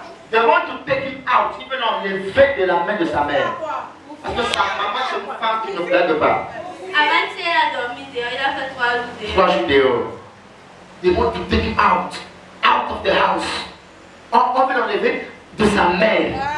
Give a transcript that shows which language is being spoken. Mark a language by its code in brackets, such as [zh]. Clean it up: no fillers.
[en] They want to take him out, even on [fr] l'effet de la main de sa mère. Parce que sa maman, c'est une femme qui ne blague pas. Avant-hier, il a dormi dehors, il a fait 3 jours dehors. 3 jours dehors. [en] They want to take him out of the house. [fr] On veut l'enlever de sa mère.